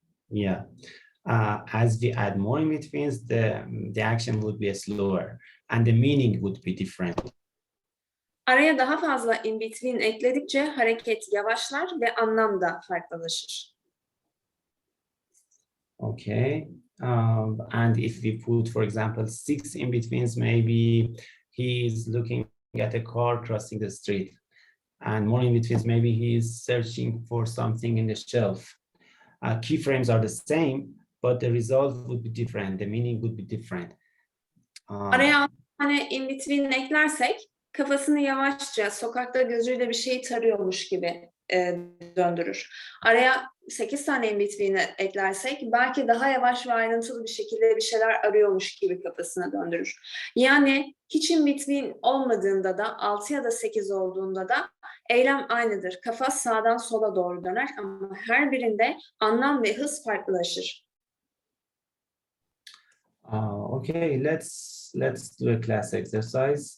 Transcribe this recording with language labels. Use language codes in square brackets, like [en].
[en] Yeah. As we add more in-betweens, the action would be slower and the meaning would be different. [tr] Araya daha fazla in between ekledikçe hareket yavaşlar ve anlam da farklılaşır. [en] Okay. And if we put, for example, 6 in-betweens, maybe he's looking at a car crossing the street. And more in-betweens, maybe he's searching for something in the shelf. Keyframes are the same, but the result would be different. The meaning would be different. [tr] Araya 6 tane in between eklersek kafasını yavaşça sokakta gözüyle bir şey tarıyormuş gibi döndürür. Araya 8 tane in between eklersek belki daha yavaş ve ayrıntılı bir şekilde bir şeyler arıyormuş gibi kafasına döndürür. Yani hiç in between olmadığında da 6 ya da 8 olduğunda da eylem aynıdır. Kafa sağdan sola doğru döner ama her birinde anlam ve hız farklılaşır. [en] Okay, let's do a class exercise.